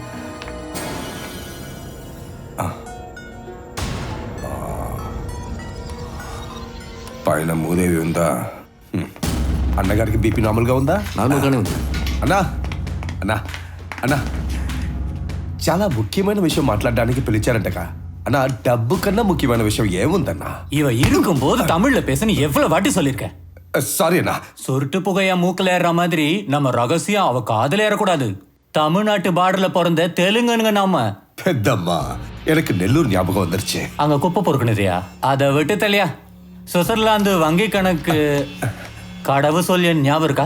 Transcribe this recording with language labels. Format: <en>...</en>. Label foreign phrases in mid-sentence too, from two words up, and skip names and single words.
<te>పైన మూదేవి ఉందా? అన్నగారికి బీపీ నార్మల్గా ఉందా? నార్మల్గానే ఉంది. అన్నా అన్నా అన్నా చాలా ముఖ్యమైన విషయం మాట్లాడడానికి పిలిచారంటగా. అన్నా డబ్బు కన్నా ముఖ్యమైన విషయం ఏముందన్నా?</te> <ta>இவ இருக்கும்போது தமிழ்ல பேசன்னு எவ்வளவு வாட்டி சொல்லிருக்கேன். சாரி அண்ணா. சொருட்டு புகையா மூக்கல ஏற மாதிரி நம்ம ரகசியம் அவ காதல ஏறக்கூடாது. தமிழ்நாட்டு பார்டர்ல பிறந்த தெலுங்குங்க நாம. பெத்தம்மா எனக்கு நெல்லூர் ஞாபகம் வந்துருச்சு. அங்க குப்பை பொறுக்கணுதியா, அதை விட்டு தலையா. சுவிட்சர்லாந்து வங்கி கணக்கு கடவு சொல்ல ஞாபகம் இருக்கா?</ta>